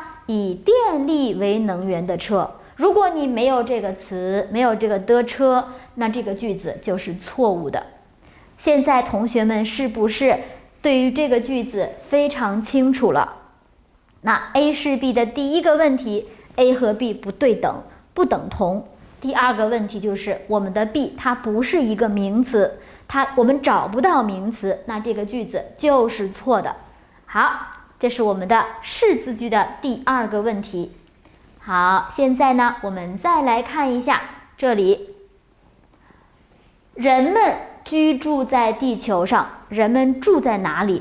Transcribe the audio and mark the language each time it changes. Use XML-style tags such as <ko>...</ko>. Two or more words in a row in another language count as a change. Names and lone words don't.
<zh>以電力為能源的車。如果你沒有這個詞，沒有這個的車，那這個句子就是錯誤的。現在同學們是不是對於這個句子非常清楚了？那 A 是 B 的第一個問題 ，A 和 B 不對等，不等同。第二個問題就是我們的 B 它不是一個名詞，我們找不到名詞，那這個句子就是錯的。好，這是我們的式字句的第二個問題。好，現在呢，我們再來看一下這裡，人們居住在地球上，人們住在哪裡？</zh>